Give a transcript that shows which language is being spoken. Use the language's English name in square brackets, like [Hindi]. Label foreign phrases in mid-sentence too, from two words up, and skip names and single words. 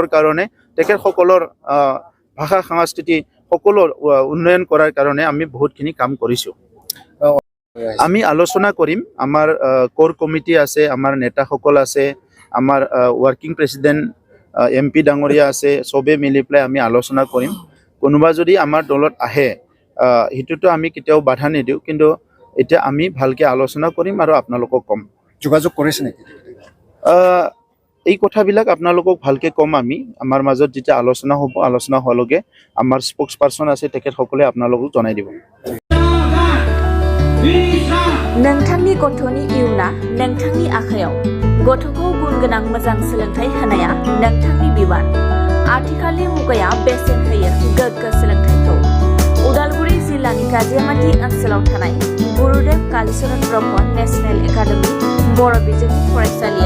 [Assamese] কাৰণে তেখেতসকলৰ ভাষা সংস্কৃতি সকলো উন্নয়ন কৰাৰ কাৰণে আমি বহুতখিনি কাম কৰিছোঁ আমি আলোচনা কৰিম আমাৰ [English] core committee [Assamese] আছে আমাৰ নেতাসকল আছে আমাৰ [English] working president [Assamese] MP ডাঙৰীয়া আছে সবে মিলি পেলাই আমি আলোচনা কৰিম কোনোবা যদি আমাৰ দলত আহে হিতুটো আমি কেতিয়াও বাধা নিদিওঁ কিন্তু এতিয়া আমি ভালকে আলোচনা কৰিম আৰু আপোনালোকক কম যোগাযোগ কৰিছে নেকি এই কথাবিলাক আপোনালোকক ভালকে কম আমি আমাৰ মাজত যেতিয়া আলোচনা হ'ব আলোচনা হোৱালৈকে আমাৰ স্পোক্স পাৰ্সন আছে তেখেতসকলে আপোনালোকক জনাই দিব [Bodo] नोंथांनि गथ'नि इयुना नोंथांनि आखायाव गथ'खौ गुन गोनां मोजां सोलोंथाइ होनाया नोंथांनि बिबान आथिखालनि मुगाया बेसेन होयो गोग्गो सोलोंथाइखौ उदालगुरि जिल्लानि गाजियामाटी ओनसोलाव थानाय गुरुदेव कालीचरण ब्रह्म नेशनेल एकाडेमी बर' बिजोंनि फरायसालिया